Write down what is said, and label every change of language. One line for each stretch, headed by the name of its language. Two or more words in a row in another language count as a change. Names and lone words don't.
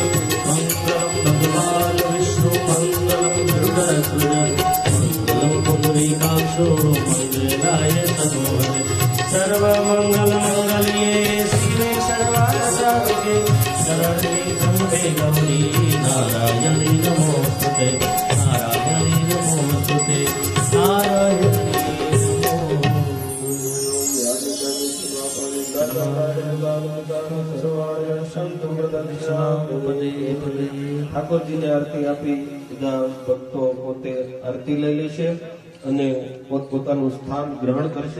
Sanskrit: मङ्गलं भगवान् विष्णु मङ्गलं गरुडध्वज मङ्गलं पुण्डरीकाक्षो मङ्गलाय तनोहर। सर्वमङ्गलमङ्गल्ये शिवे सर्वार्थसाधिके शरण्ये त्र्यम्बके गौरी नारायणी नमोस्तुते नारायणी नमोस्तुते नारायणी
Gujarati: ઠાકોર જી ને આરતી આપી બધા ભક્તો પોતે આરતી લઈ લેશે અને પોતપોતાનું સ્થાન ગ્રહણ કરશે।